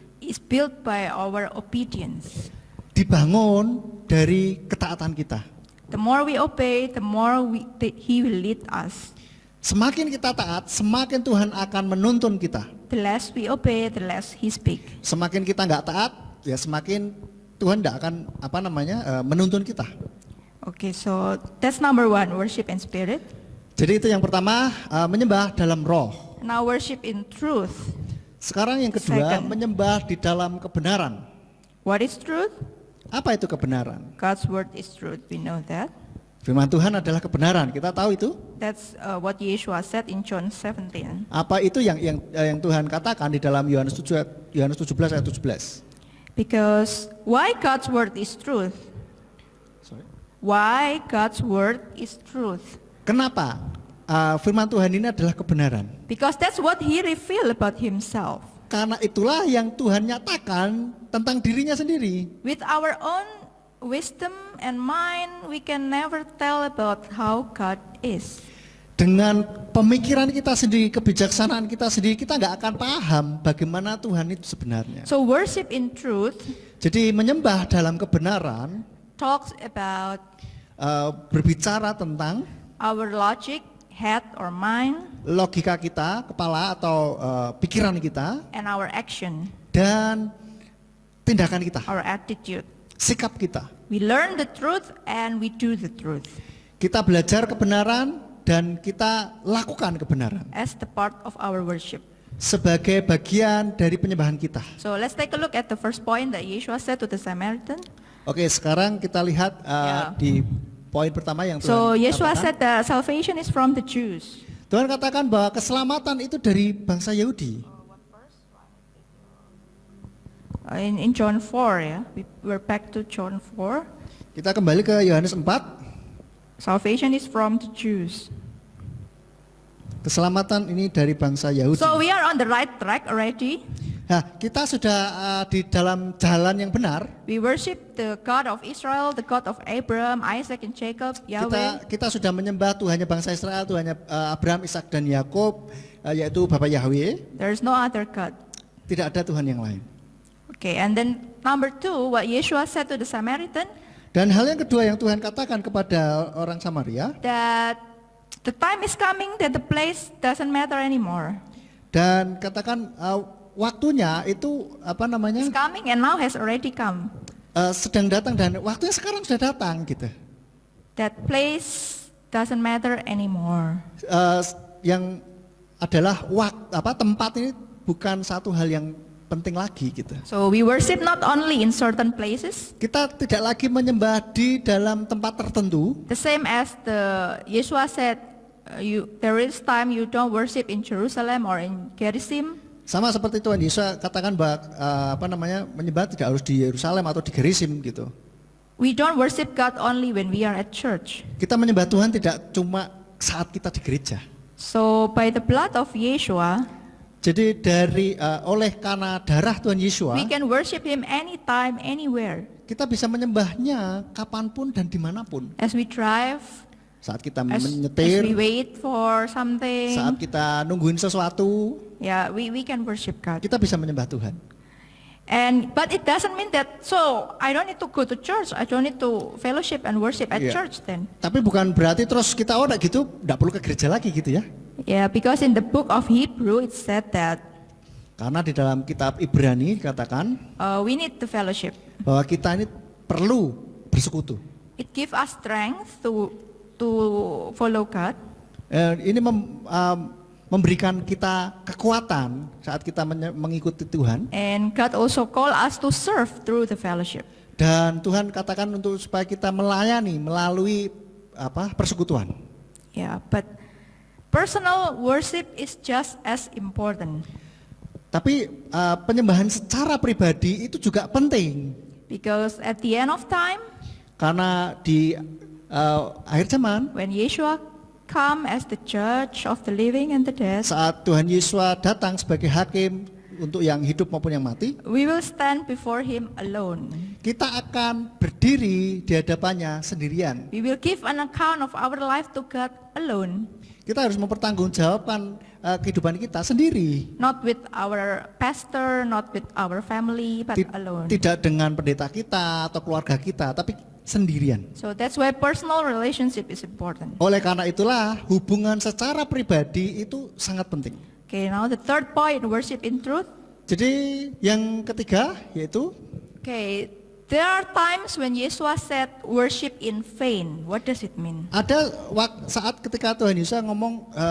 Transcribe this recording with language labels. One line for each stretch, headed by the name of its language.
English: is built by our obedience.
Indonesian: dibangun dari ketaatan kita.
English: The more we obey, the more He will lead us.
Indonesian: Semakin kita taat, semakin Tuhan akan menuntun kita.
English: The less we obey, the less He speak.
Indonesian: Semakin kita nggak taat, ya semakin Tuhan tidak akan menuntun kita.
English: Okay, so that's number one, worship in spirit.
Indonesian: Jadi itu yang pertama, menyembah dalam roh.
English: Now worship in truth.
Indonesian: Sekarang yang kedua,
English: Second.
Indonesian: menyembah di dalam kebenaran.
English: What is truth?
Indonesian: Apa itu kebenaran?
English: God's word is truth. We know that.
Indonesian: Firman Tuhan adalah kebenaran. Kita tahu itu.
English: That's what Yeshua said in John 17.
Indonesian: Apa itu yang Tuhan katakan di dalam Yohanes 17 ayat 17?
English: Because why God's word is truth? Sorry. Why God's word is truth?
Indonesian: Kenapa firman Tuhan ini adalah kebenaran?
English: Because that's what He revealed about Himself.
Indonesian: Karena itulah yang Tuhan nyatakan tentang dirinya sendiri.
English: With our own wisdom and mind, we can never tell about how God is.
Indonesian: Dengan pemikiran kita sendiri, kebijaksanaan kita sendiri, kita nggak akan paham bagaimana Tuhan itu sebenarnya.
English: So worship in truth
Indonesian: Jadi menyembah dalam kebenaran
English: talks about
Indonesian: berbicara tentang
English: our logic, head or mind,
Indonesian: logika kita, kepala atau pikiran kita,
English: and our action,
Indonesian: dan tindakan kita,
English: our attitude.
Indonesian: sikap kita.
English: We learn the truth and we do the truth
Indonesian: Kita belajar kebenaran dan kita lakukan kebenaran
English: as the part of our worship.
Indonesian: sebagai bagian dari penyembahan kita.
English: So let's take a look at the first point that Yeshua said to the Samaritan.
Indonesian: Oke, sekarang kita lihat
English: Yeah.
Indonesian: di poin pertama yang Tuhan
English: So Yeshua
Indonesian: katakan.
English: said that salvation is from the Jews.
Indonesian: Tuhan katakan bahwa keselamatan itu dari bangsa Yahudi.
English: in John 4, ya. We're back to John 4.
Indonesian: Kita kembali ke Yohanes 4.
English: Salvation is from the Jews.
Indonesian: Keselamatan ini dari bangsa Yahudi.
English: So we are on the right track already.
Indonesian: Nah, kita sudah di dalam jalan yang benar.
English: We worship the God of Israel, the God of Abraham, Isaac, and Jacob, Yahweh.
Indonesian: Kita sudah menyembah Tuhannya bangsa Israel, Tuhannya Abraham, Ishak dan Yakub, yaitu Bapa Yahweh.
English: There is no other God.
Indonesian: Tidak ada Tuhan yang lain.
English: Okay, and then number 2, what Yeshua said to the Samaritan,
Indonesian: Dan hal yang kedua yang Tuhan katakan kepada orang Samaria,
English: that the time is coming that the place doesn't matter anymore.
Indonesian: dan katakan waktunya itu
English: It's coming and now has already come.
Indonesian: sedang datang dan waktunya sekarang sudah datang gitu.
English: That place doesn't matter anymore.
Indonesian: Yang adalah tempat ini bukan satu hal yang penting lagi gitu.
English: So we worship not only in certain places,
Indonesian: Kita tidak lagi menyembah di dalam tempat tertentu.
English: the same as the Yeshua said, there is time you don't worship in Jerusalem or in Gerizim.
Indonesian: Sama seperti Tuhan Yesus katakan bahwa menyembah tidak harus di Yerusalem atau di Gerizim gitu.
English: We don't worship God only when we are at church.
Indonesian: Kita menyembah Tuhan tidak cuma saat kita di gereja.
English: So by the blood of Yeshua,
Indonesian: Jadi oleh karena darah Tuhan Yesus,
English: we can worship Him anytime, anywhere.
Indonesian: kita bisa menyembahnya kapanpun dan dimanapun.
English: As we drive,
Indonesian: Saat kita
English: as
Indonesian: menyetir,
English: we wait for something,
Indonesian: saat kita nungguin sesuatu,
English: yeah, we can worship God.
Indonesian: kita bisa menyembah Tuhan.
English: But it doesn't mean that, so I don't need to go to church, I don't need to fellowship and worship at Yeah. church then.
Indonesian: Tapi bukan berarti terus kita enggak gitu, enggak perlu ke gereja lagi gitu ya.
English: Yeah, because in the book of Hebrew it said that
Indonesian: Karena di dalam kitab Ibrani dikatakan
English: we need the fellowship.
Indonesian: bahwa kita ini perlu bersekutu.
English: It gives us strength to follow God.
Indonesian: Ini memberikan kita kekuatan saat kita mengikuti Tuhan.
English: And God also call us to serve through the fellowship.
Indonesian: Dan Tuhan katakan untuk supaya kita melayani melalui persekutuan.
English: Yeah, but personal worship is just as important.
Indonesian: Tapi penyembahan secara pribadi itu juga penting.
English: Because at the end of time,
Indonesian: Karena di akhir zaman,
English: when Yeshua come as the judge of the living and the dead,
Indonesian: saat Tuhan Yesus datang sebagai hakim untuk yang hidup maupun yang mati,
English: we will stand before Him alone.
Indonesian: kita akan berdiri di hadapannya sendirian.
English: We will give an account of our life to God alone,
Indonesian: Kita harus mempertanggungjawabkan kehidupan kita sendiri.
English: not with our pastor, not with our family, but alone.
Indonesian: Tidak dengan pendeta kita atau keluarga kita, tapi sendirian.
English: So that's why personal relationship is important.
Indonesian: Oleh karena itulah hubungan secara pribadi itu sangat penting.
English: Okay, now the third point, worship in truth.
Indonesian: Jadi yang ketiga yaitu
English: Okay, there are times when Yeshua said worship in vain. What does it mean?
Indonesian: ada saat ketika Tuhan Yesus ngomong